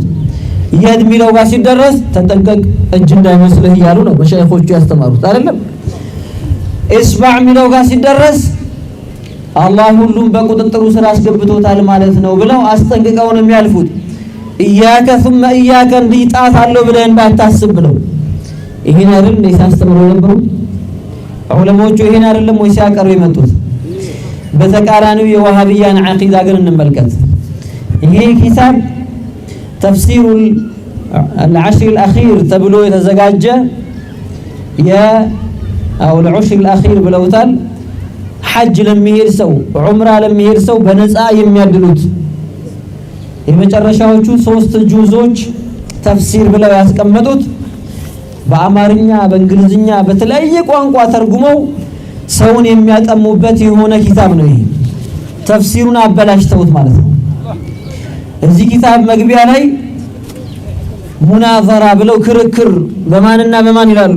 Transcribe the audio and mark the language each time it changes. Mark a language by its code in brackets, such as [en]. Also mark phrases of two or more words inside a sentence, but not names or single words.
[am] የድ ሚለው ጋር ሲደረስ ተጠንቀቅ እጅ እንዳይመስልህ እያሉ ነው መሻይኾቹ ያስተማሩት አይደለም። ኢስባዕ ሚለው ጋር ሲደረስ አላህ ሁሉም በቁጥጥሩ ስራ አስገብቶታል ማለት ነው ብለው አስጠንቅቀው ነው የሚያልፉት። [ar] إياك ثم إياك [am] እንዲጣት አለው ብለህ እንዳታስብ ብለው ይሄን አይደል ሲያስተምሩ ነበሩ ዑለማዎቹ። ይሄን አይደለም ወይ ሲያቀሩ የመጡት? በተቃራኒው የዋሃብያን ዓቂዳ ግን እንመልከት። ይሄ ኪታብ [ar] تفسير العشر الأخير [am] ተብሎ የተዘጋጀ أو [ar] العشر الأخير [am] ብለውታል። ሐጅ ለሚሄድ ሰው ዑምራ ለሚሄድ ሰው በነፃ የሚያድሉት የመጨረሻዎቹ 3 ጁዞች ተፍሲር ብለው ያስቀመጡት በአማርኛ በእንግሊዝኛ በተለያየ ቋንቋ ተርጉመው ሰውን የሚያጠሙበት የሆነ ኪታብ ነው። ይሄ ተፍሲሩን አበላሽተውት ማለት ነው። እዚህ ኪታብ መግቢያ ላይ ሙናዘራ ብለው ክርክር በማንና በማን ይላሉ?